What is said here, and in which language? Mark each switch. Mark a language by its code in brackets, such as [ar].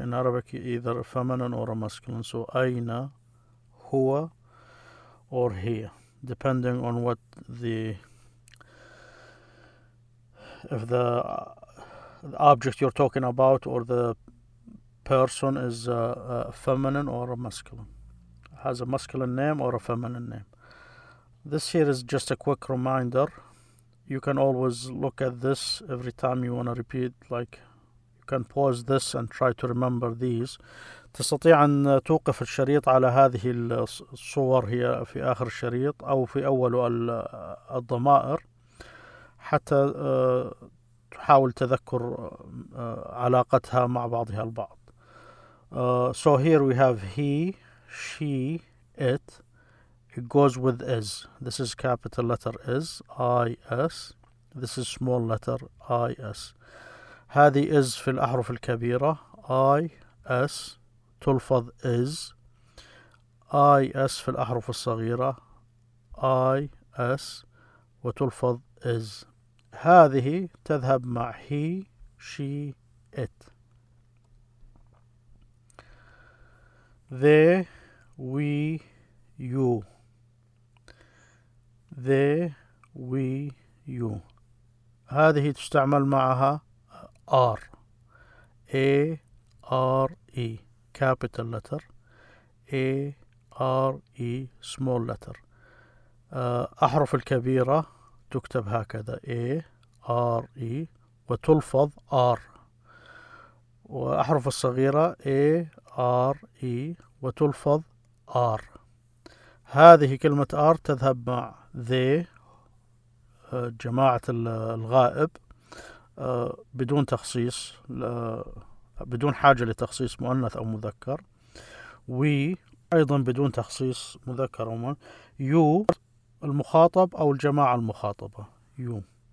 [en] In Arabic, either a feminine or a masculine. So [ar] أين هو [en] or هي, depending on what if the object you're talking about or the person is a feminine or a masculine, has a masculine name or a feminine name. This here is just a quick reminder. You can always look at this every time you want to repeat, like you can pause this and try to remember these. [ar] تستطيع أن توقف الشريط على هذه الصور هي في آخر الشريط أو في أول الضمائر حتى تحاول تذكر علاقتها مع بعضها البعض. [en] So here we have he, she, it. It goes with is. This is capital letter is, I-S. This is small letter I-S. [ar] هذه is في الأحرف الكبيرة I-S تلفظ is. I-S في الأحرف الصغيرة I-S وتلفظ is. هذه تذهب مع [en] he, she, it. They, we, you. They, we, you. [ar] هذه تستعمل معها are. [en] A, R, E. Capital letter. A, R, E. Small letter. [ar] أحرف الكبيرة تكتب هكذا A, R, E وتلفظ R. وأحرف الصغيرة A, R, E وتلفظ R. هذه كلمة R تذهب مع they جماعة الغائب بدون تخصيص، بدون حاجة لتخصيص مؤنث أو مذكر. we أيضا بدون تخصيص مذكر أو مؤنث. you المخاطب أو الجماعة المخاطبة you.